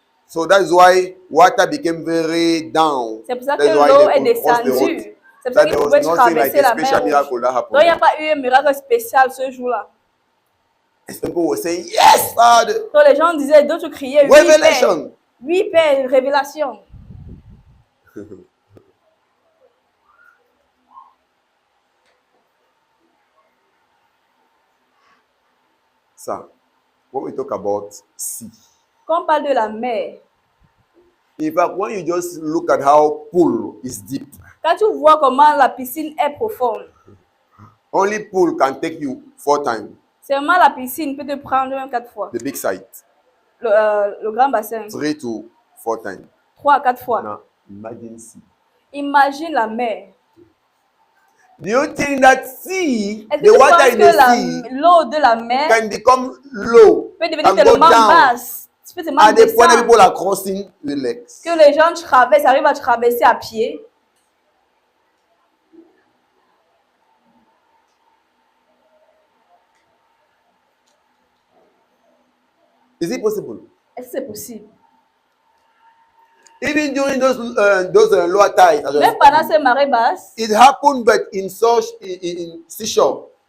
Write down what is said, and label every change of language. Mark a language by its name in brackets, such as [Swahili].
[English] So that's why water became very down. [French] C'est pour ça que [English] That's why [French] l'eau [English] they [French] est [English] could cross the road. [French] descendue. C'est pour ça [English] That [French] qu'ils [English] there [French] pouvaient [English] was nothing like [French] traverser [English] a [French] la [English] special [French] mer [English] miracle [French] Rouge. [English] that [French] Donc [English] happened. [French] il n'y a pas eu un miracle spécial ce jour-là. [English] And people were saying, yes, Father. [French] Donc les gens disaient, d'autres criaient, oui, Père. [English] Revelation. [French] Oui, Père, révélation. [English] So, when we talk about sea, [French] Quand on parle de la mer, [English] in fact, when you just look at how pool is deep, [French] quand tu vois comment la piscine est profonde, [English] only pool can take you 4 times [French] seulement la piscine peut te prendre même 4 fois. [English] the big site, [French] Le grand bassin, [English] 3 to 4 times. [French] 3 à 4 fois. [English] Now, imagine sea. [French] Imagine la mer. [English] Do you think that sea, [French] Est-ce que [English] the [French] tu [English] water [French] penses [English] in [French] que [English] the sea, [French] l'eau de la mer [English] can become low [French] peut devenir [English] and go [French] tellement [English] down [French] basse, tu peux tellement [English] at the point that [French] descendre, [English] people are crossing the legs? [French] que les gens traversent, arrivent à traverser à pied? [English] Is it possible? [French] Est-ce que c'est possible? [English] Even during those lower tides, as I was [French] Même pendant [English] speaking, [French] ces marées basses, [English] it happened, but in such in seashore.